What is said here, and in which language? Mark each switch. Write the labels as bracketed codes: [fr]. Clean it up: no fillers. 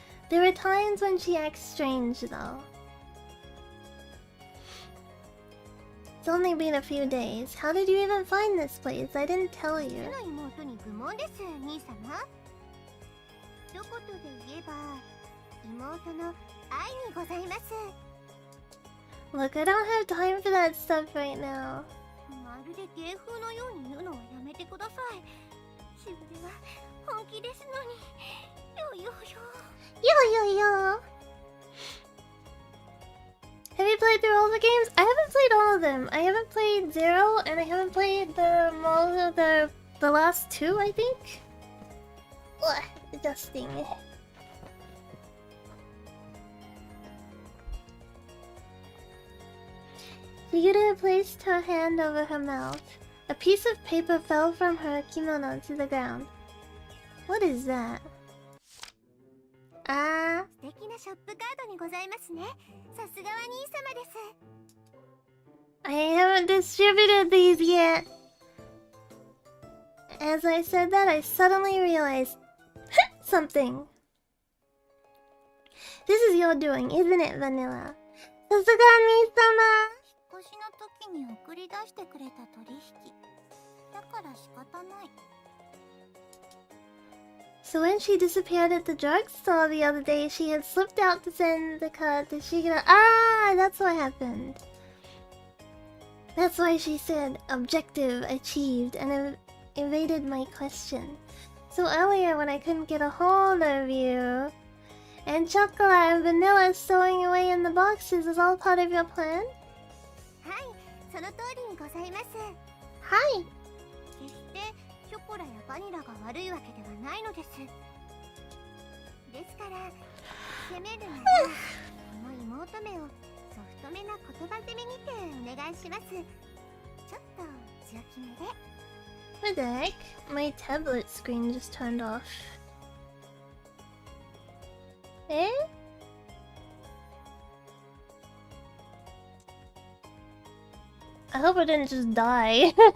[en] There are times when she acts strange, though. It's only been a few days. How did you even find this place? I didn't tell you. [ja] の妹に愚問です、兄様。一言で言えば、妹の愛にございます。 [en] Look, I don't have time for that stuff right now. [ja] まるで芸風のように言うのはやめてください。しぐれは本気ですのに。よよよ。 [en] Yo. Have you played through all the games? I haven't played all of them. I haven't played 0 and I haven't played the last 2, I think. Ugh, adjusting. Shigure placed her hand over her mouth. A piece of paper fell from her kimono to the ground. What is that? [ja] 素敵なショップカードにございますね。さすがは兄様です。 [en] I haven't distributed these yet. As I said that, I suddenly realized something. This is your doing, isn't it, Vanilla? [ja] さすが兄様。引っ越しの時に送り出してくれた取引。だから仕方ない。 [en] So when she disappeared at the drugstore the other day, she had slipped out to send the card to Shigure. Ah, that's what happened. That's why she said, objective achieved, and evaded my question. So earlier when I couldn't get a hold of you, and Chocolate and Vanilla stowing away in the boxes is all part of your plan? [ja] はい、その通りにございます。 [en] Hi! [ja] 決してショコラやバニラが悪いわけではないのです。ですから、責めるならこの妹めをソフトめな言葉攻めにてお願いします。ちょっと強気めで。 [en] What the heck? My tablet screen just turned off. Eh? I hope I didn't just die.